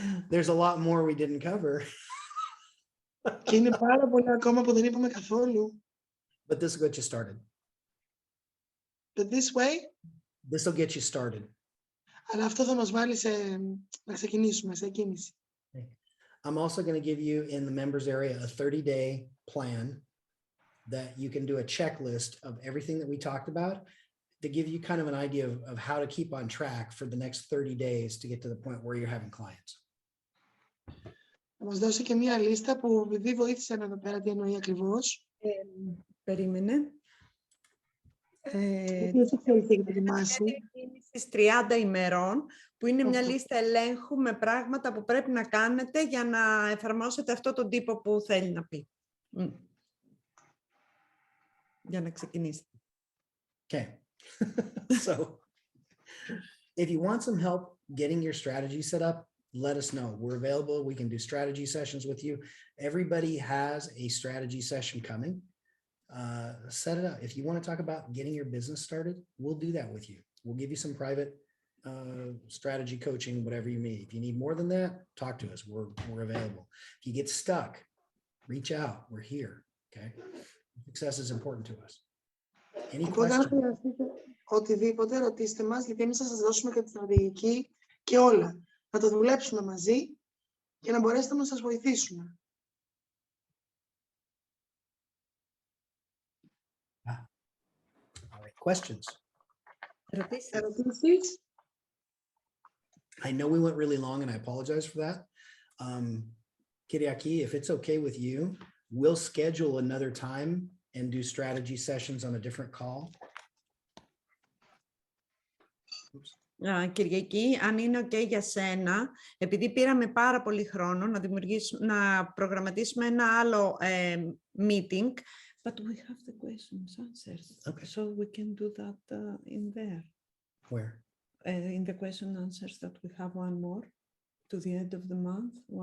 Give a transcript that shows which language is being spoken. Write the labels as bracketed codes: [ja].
[en] There's a lot more we didn't cover, [el] Και είναι πάρα πολλά ακόμα που δεν είπαμε καθόλου. [en] but this will get you started. But this way, This will get you started. [el] αλλά αυτό θα μας βάλει να ξεκινήσουμε, σε κίνηση. [en] I'm also going to give you in the members area a 30-day plan that you can do a checklist of everything that we talked about to give you kind of an idea of how to keep on track for the next 30 days to get to the point where you're having clients. [el] Θα μας δώσει και μία λίστα που επειδή βοήθησε εδώ πέρα τι εννοεί ακριβώς. Περίμενε. Γιατί εσύ ξέρεις τι έχετε ετοιμάσει. Στις 30 ημερών, που είναι μια λίστα ελέγχου με πράγματα που πρέπει να κάνετε για να εφαρμόσετε αυτό τον τύπο που θέλει να πει. Για να ξεκινήσετε. [en] Okay. So if you want some help getting your strategy set up, let us know. We're available. We can do strategy sessions with you. Everybody has a strategy session coming. Set it up. If you want to talk about getting your business started, we'll do that with you. We'll give you some private strategy coaching, whatever you need. If you need more than that, talk to us. We're available. If you get stuck, reach out. We're here. Okay. Success is important to us. Any [el] Οπότε αν [en] questions? [el] χρειαστείτε οτιδήποτε, ρωτήστε μας, γιατί εμείς θα σας δώσουμε και τη στρατηγική και όλα. Να το δουλέψουμε μαζί και να μπορέσετε να σας βοηθήσουμε. [en] All right. Questions? [el] Ερωτήσεις. [en] I know we went really long and I apologize for that. Kyriaki, if it's okay with you, we'll schedule another time and do strategy sessions on a different call. [el] Κυριακή, αν είναι OK για σένα, επειδή πήραμε πάρα πολύ χρόνο να προγραμματίσουμε ένα άλλο meeting, but we have the questions answered. [en] Okay. So we can do that in there. Where? In the question answers that we have one more to the end of the month.